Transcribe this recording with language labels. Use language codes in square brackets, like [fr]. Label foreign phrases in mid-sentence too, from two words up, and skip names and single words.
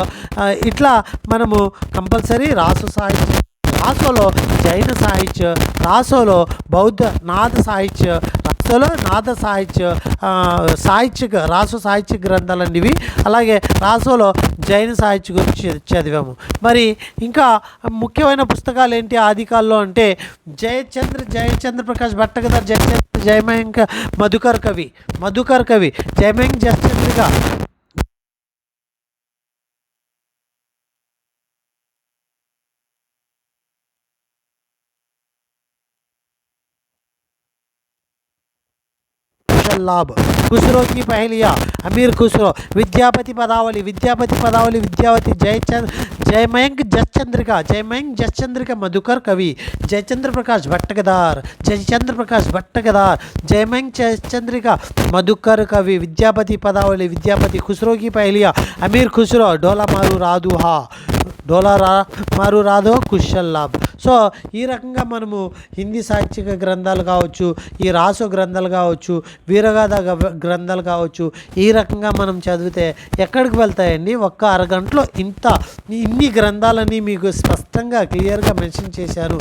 [te] ఇట్లా మనము కంపల్సరీ రాసు సాహిత్యం, రాసోలో జైన సాహిత్య, రాసోలో బౌద్ధ నాథ సాహిత్య, రాస రాసోలో నాద సాహిత్య సాహిత్యక రాసో సాహిత్య గ్రంథాలండి ఇవి. అలాగే రాసోలో జైన సాహిత్య గురించి చదివాము. మరి ఇంకా ముఖ్యమైన పుస్తకాలు ఏంటి ఆదికాల్లో అంటే జయచంద్ర ప్రకాష్ భట్టగదర్, జయమయంక మధుకర్ కవి, జయమయంక్ జయచంద్రిక, लाभ, खुसरो की पहलिया, अमीर खुसरो, विद्यापति पदावली, विद्यावती, जयमयंक जसचंद्रिका, मधुकर कवि, जयचंद्र प्रकाश भट्टगदार, जयमयंक जसचंद्रिका, मधुकर कवि, विद्यापति पदावली, खुसरो की पहलिया, अमीर खुसरो, డోలా మారు రాదో కుశల్ లాభ్. సో ఈ రకంగా మనము హిందీ సాహిత్యక గ్రంథాలు కావచ్చు, ఈ రాసో గ్రంథాలు కావచ్చు, వీరగాథ గ్రంథాలు కావచ్చు, ఈ రకంగా మనం చదివితే ఎక్కడికి వెళ్తాయండి? ఒక్క అరగంటలో ఇన్ని గ్రంథాలని మీకు స్పష్టంగా క్లియర్గా మెన్షన్ చేశాను.